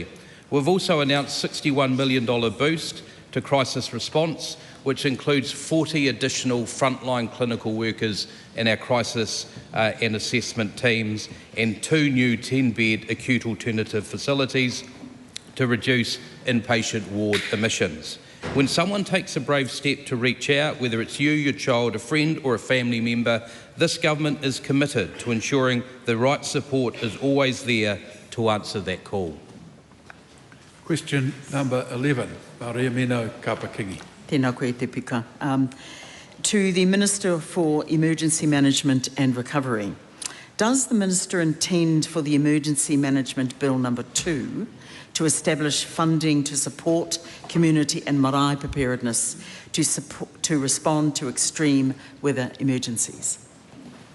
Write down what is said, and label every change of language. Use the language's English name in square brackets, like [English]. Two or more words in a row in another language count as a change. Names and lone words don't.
[English] We've also announced a $61 million boost to crisis response, which includes 40 additional frontline clinical workers in our crisis and assessment teams and 2 new 10-bed acute alternative facilities to reduce inpatient ward admissions. When someone takes a brave step to reach out, whether it's you, your child, a friend or a family member, this government is committed to ensuring the right support is always there to answer that call. Question number 11, Maria Mino Kapakingi. [Māori] Tēnā koe te pika. [English] To the Minister for Emergency Management and Recovery, does the Minister intend for the Emergency Management Bill number 2 to establish funding to support community and marae preparedness to respond to extreme weather emergencies?